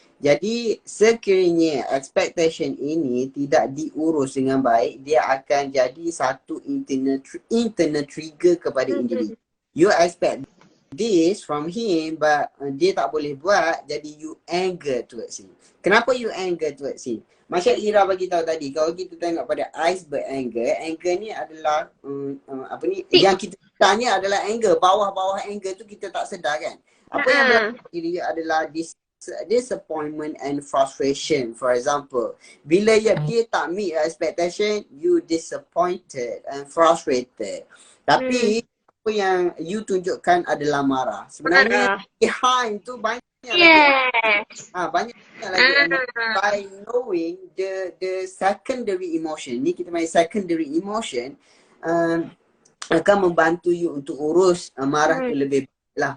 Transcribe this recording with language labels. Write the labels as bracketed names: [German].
[Malay] Jadi sekiranya expectation ini tidak diurus dengan baik, dia akan jadi satu [English] internal trigger [Malay] kepada individu. [English] You expect this from him, but [Malay] dia tak boleh buat, jadi [English] you anger towards him. [Malay] Kenapa [English] you anger towards him? [Malay] Macam Ira bagi tahu tadi, kalau kita tengok pada iceberg anger ni adalah yang kita tanya adalah anger, bawah-bawah anger tu kita tak sedar kan. Apa yang berlaku dia adalah [English] disappointment and frustration. For example, [Malay] bila dia tak [English] meet your expectation, you disappointed and frustrated. [Malay] Tapi apa yang you tunjukkan adalah marah. Sebenarnya behind tu banyak banyak lagi. [English] By knowing the secondary emotion, [Malay] ni kita main secondary emotion, akan membantu you untuk urus marah tu lebih baik lah.